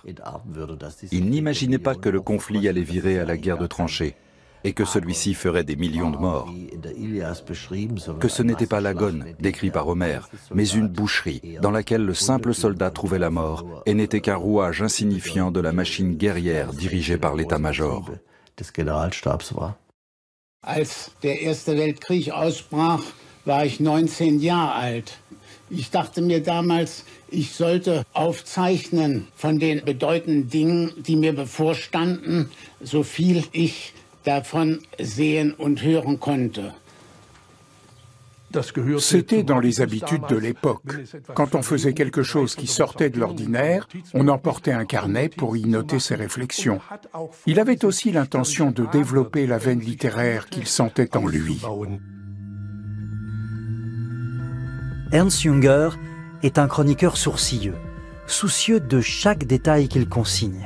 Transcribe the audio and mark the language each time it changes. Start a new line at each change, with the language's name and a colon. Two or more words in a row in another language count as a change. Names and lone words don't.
French: Il n'imaginait pas que le conflit allait virer à la guerre de tranchées et que celui-ci ferait des millions de morts. Que ce n'était pas l'agone, décrit par Homère, mais une boucherie dans laquelle le simple soldat trouvait la mort et n'était qu'un rouage insignifiant de la machine guerrière dirigée par l'état-major.
German: Als der Erste Weltkrieg ausbrach, war ich 19 Jahre alt. Ich dachte mir damals, ich sollte aufzeichnen von den bedeutenden Dingen, die mir bevorstanden, so viel ich davon sehen und hören konnte.
French: C'était dans les habitudes de l'époque. Quand on faisait quelque chose qui sortait de l'ordinaire, on emportait un carnet pour y noter ses réflexions. Il avait aussi l'intention de développer la veine littéraire qu'il sentait en lui. Ernst Junger est un chroniqueur sourcilleux, soucieux de chaque détail qu'il consigne.